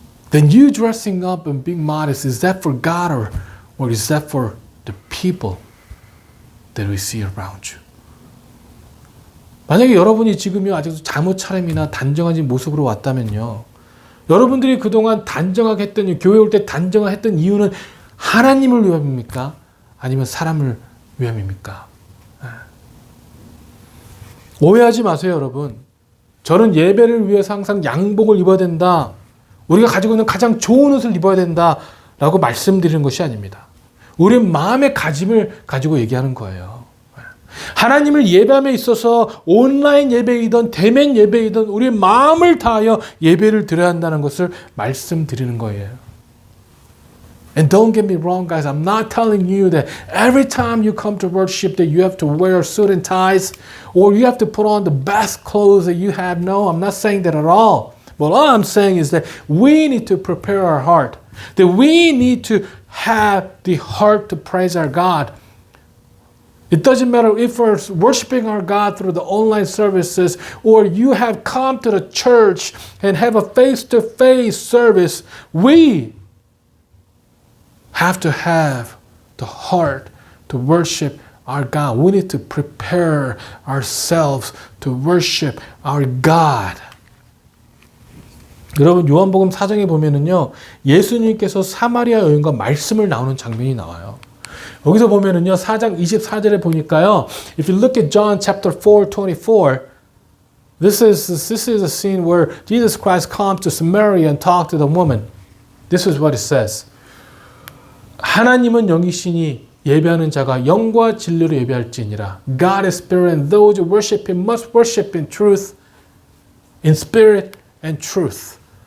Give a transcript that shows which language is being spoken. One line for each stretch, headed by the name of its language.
English: then you dressing up and being modest, is that for God or is that for the people that we see around you?
Korean: 만약에 여러분이 지금요 아직도 잠옷 차림이나 단정한 모습으로 왔다면요, 여러분들이 그동안 단정하게 했던, 교회 올 때 단정하게 했던 이유는 하나님을 위함입니까? 아니면 사람을 위함입니까? 오해하지 마세요, 여러분. 저는 예배를 위해서 항상 양복을 입어야 된다, 우리가 가지고 있는 가장 좋은 옷을 입어야 된다라고 말씀드리는 것이 아닙니다. 우리 마음의 가짐을 가지고 얘기하는 거예요. 하나님을 예배함에 있어서 온라인 예배이든 대면 예배이든 우리 마음을 다하여 예배를 드려야 한다는 것을 말씀드리는 거예요.
English: And don't get me wrong, guys. I'm not telling you that every time you come to worship that you have to wear suit and ties or you have to put on the best clothes that you have. No, I'm not saying that at all. But all I'm saying is that we need to prepare our heart. That we need to have the heart to praise our God. It doesn't matter if we're worshiping our God through the online services or you have come to the church and have a face-to-face service. We have to have the heart to worship our God. We need to prepare ourselves to worship our God.
Korean: 여러분, 요한복음 4장에 보면은요, 예수님께서 사마리아 여인과 말씀을 나누는 장면이 나와요. 여기서 보면은요, 4장 24절에 보니까요,
English: if you look at John chapter 4:24, this is a scene where Jesus Christ comes to Samaria and talks to the woman. This is what it says.
Korean: 하나님은 영이시니 예배하는 자가 영과 진리로 예배할지니라.
English: God is spirit, and those who worship Him must worship in truth, in spirit and truth.